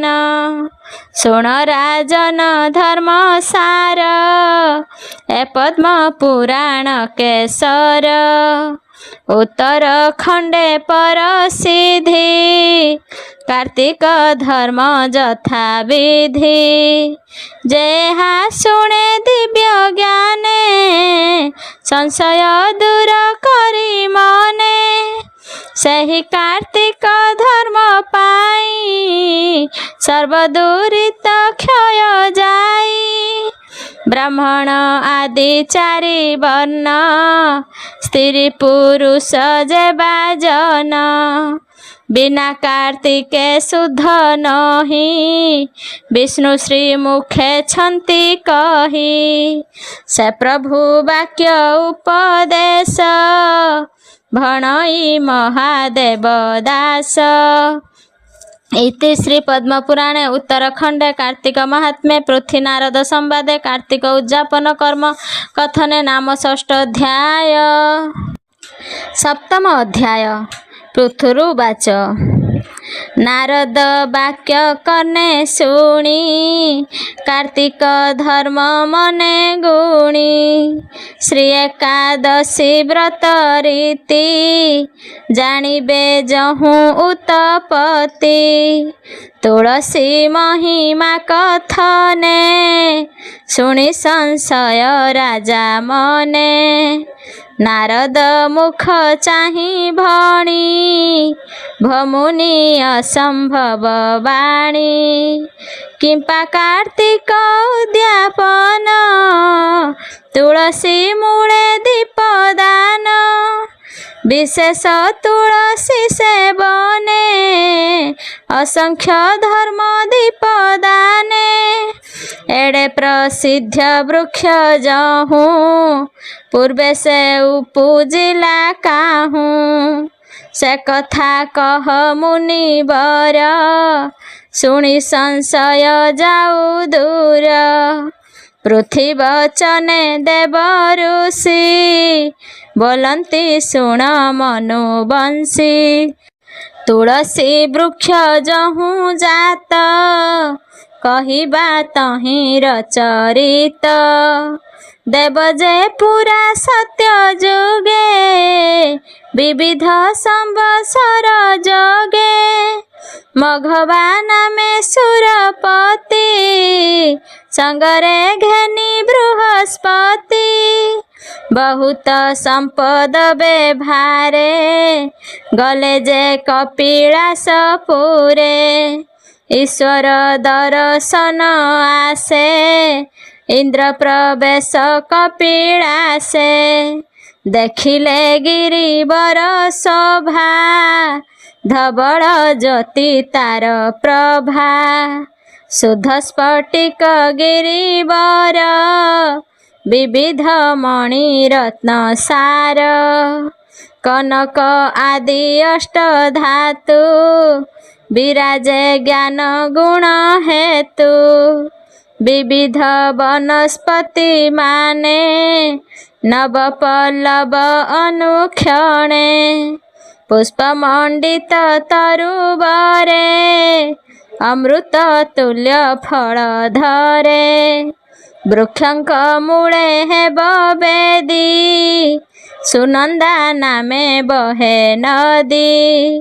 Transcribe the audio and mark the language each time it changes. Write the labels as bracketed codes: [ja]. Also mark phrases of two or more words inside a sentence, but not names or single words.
[or] ସୁଣ ରାଜନ ଧର୍ମ ସାର ଏ ପଦ୍ମ ପୁରାଣ କେସର ଉତ୍ତର ଖଣ୍ଡେ ପରସିଦ୍ଧି କାର୍ତ୍ତିକ ଧର୍ମ ଯଥା ବିଧି ଯେହା ଶୁଣେ ଦିବ୍ୟ ଜ୍ଞାନେ ସଂଶୟ ଦୂର କରି ମନେ ସହି କାର୍ତ୍ତିକ ଧର୍ମ ପାଇ ସର୍ବଦୁରିତ କ୍ଷୟ ଯାଇ। ବ୍ରାହ୍ମଣ ଆଦି ଚାରି ବର୍ଣ୍ଣ ସ୍ତ୍ରୀ ପୁରୁଷ ଯେବା ଜନ ବିନା କାର୍ତ୍ତିକେ ଶୁଦ୍ଧ ନାହିଁ ବିଷ୍ଣୁ ଶ୍ରୀ ମୁଖେ ଛନ୍ତି କହି। ସେ ପ୍ରଭୁ ବାକ୍ୟ ଉପଦେଶ ଭଣଇ ମହାଦେବ ଦାସ। ଇତି ଶ୍ରୀ ପଦ୍ମପୁରାଣେ ଉତ୍ତରଖଣ୍ଡେ କାର୍ତ୍ତିକ ମାହାତ୍ମ୍ୟେ ପୃଥ୍ୱୀ ନାରଦ ସମ୍ବାଦେ କାର୍ତ୍ତିକ ଉଦ୍ୟାପନ କର୍ମ କଥନେ ନାମ ଷଷ୍ଠ ଅଧ୍ୟାୟ। ସପ୍ତମ ଅଧ୍ୟାୟ। ପୃଥୁରୁବାଚ ନାରଦ ବାକ୍ୟ କର୍ଣ୍ଣେ ଶୁଣି କାର୍ତ୍ତିକ ଧର୍ମ ମନେ ଗୁଣି। ଶ୍ରୀ ଏକାଦଶୀ ବ୍ରତ ରୀତି ଜାଣିବେ ଯହୁ ଉତ୍ପତ୍ତି। ତୁଳସୀ ମହିମା କଥନେ ଶୁଣି ସଂଶୟ ରାଜା ମନେ। ନାରଦ ମୁଖ ଚାହିଁ ଭଣି ଭମୁନି ଅସମ୍ଭବ ବାଣୀ। କିମ୍ପା କାର୍ତ୍ତିକ ଉଦ୍ୟାପନ ତୁଳସୀ ମୂଳେ ଦୀପଦାନ। ବିଶେଷ ତୁଳସୀ ସେବନେ ଅସଂଖ୍ୟ ଧର୍ମ ଦୀପଦାନେ। ଏଡ଼େ ପ୍ରସିଦ୍ଧ ବୃକ୍ଷ ଯହୁଁ ପୂର୍ବେ ସେ ଉପୁଜିଲା କାହୁଁ। ସେ କଥା କହ ମୁନିବର ଶୁଣି ସଂଶୟ ଯାଉ ଦୂର। ପୃଥ୍ୱୀ ବଚନେ ଦେବ ଋଷି ବୋଲନ୍ତି ଶୁଣ ମନୁବଂଶୀ। ତୁଳସୀ ବୃକ୍ଷ ଯହୁଁ ଜାତ କହିବା ତହିଁ ରଚରିତ। ଦେବ ଯେ ପୁରା ସତ୍ୟ ଯୁଗେ ବିବିଧ ସମ୍ବତ୍ସର ଯୋଗେ। ମଘବା ନାମେ ସୁରପତି ସଙ୍ଗରେ ଘେନି ବୃହସ୍ପତି। ବହୁତ ସମ୍ପଦ ବେଭାରେ ଗଲେ ଯେ କପିଳାସପୁରେ। ଈଶ୍ୱର ଦର୍ଶନ ଆସେ ଇନ୍ଦ୍ର ପ୍ରବେଶ କପିଳାସେ। ଦେଖିଲେ ଗିରିବର ଶୋଭା ଧବଳ ଜ୍ୟୋତି ତାର ପ୍ରଭା। ଶୁଦ୍ଧ ସ୍ଫଟିକ ଗିରିବର ବିବିଧ ମଣି ରତ୍ନ ସାର। କନକ ଆଦି ଅଷ୍ଟ ଧାତୁ ବିରାଜେ ଜ୍ଞାନ ଗୁଣ ହେତୁ। ବିବିଧ ବନସ୍ପତି ମାନେ ନବ ପଲ୍ଲବ ଅନୁକ୍ଷଣେ। ପୁଷ୍ପମଣ୍ଡିତ ତରୁବରେ ଅମୃତ ତୁଲ୍ୟ ଫଳ ଧରେ। ବୃକ୍ଷଙ୍କ ମୂଳେ ହେବ ବେଦୀ ସୁନନ୍ଦା ନାମେ ବହେ ନଦୀ।